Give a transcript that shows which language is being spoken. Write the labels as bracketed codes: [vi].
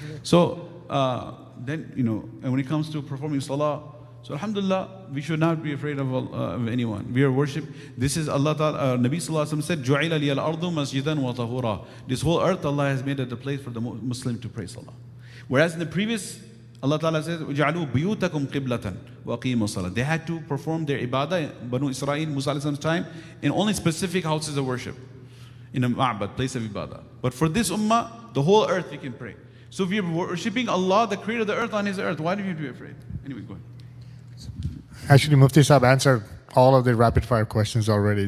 [en] So then, and when it comes to performing salah, so alhamdulillah, we should not be afraid of anyone. We are worship. This is Allah Ta'ala, Nabi Sallallahu Alaihi Wasallam said, [ar] جُعِلَ لِيَ الْأَرْضُ مَسْجِدًا وَطَهُورًا. [en] This whole earth, Allah has made it a place for the Muslim to pray salah. Whereas in the previous [ar] Allah Ta'ala says, وَجَعَلُوا بُيُوتَكُمْ قِبْلَةً وَأَقِيمُوا الصَّلَاةَ. [en] They had to perform their ibadah, Banu Israel, Musa alayhi salam's time, in only specific houses of worship, in a ma'bad, place of ibadah. But for this ummah, the whole earth we can pray. So if you're worshipping Allah, the creator of the earth, on His earth, why do you have to be afraid? Anyway, go ahead. Actually, Mufti Sahib answered all of the rapid fire questions already.